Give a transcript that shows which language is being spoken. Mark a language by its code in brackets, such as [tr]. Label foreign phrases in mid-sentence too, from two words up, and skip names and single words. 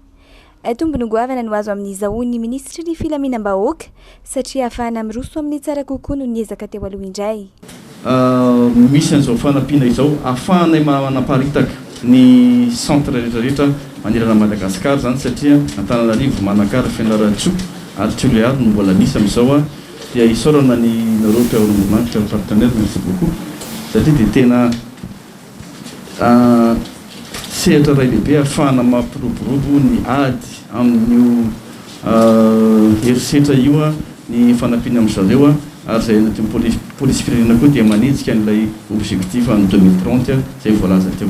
[mg] Tombony goavana no azo amin'izao ny ministry ny filaminam-bahoaka satria ahafahana miroso amin'ny tsara kokoa no niezaka teo aloha indray. Misy an'izao fanampiana izao ahafahanay manaparitaka ny centre rehetrarehetra manerana Madagasikara zany satria Antananarivo manakara Fianarantsoa ary Toliary no mbola misy amin'izao dia isaorana ny nareo mpiara-miombinantoka [fr] partenaire merci beaucoup [mg] satria dia tena sehatra ray lehibe ahafahana mampiroborobo ny ady amin'io herisetra io ny fanampiana amin'izareo ary zay anatin'ny polisy-pirenena koa dia manitsika n'ilay [fr] objectif en 2030 [mg] zay voalaza teo.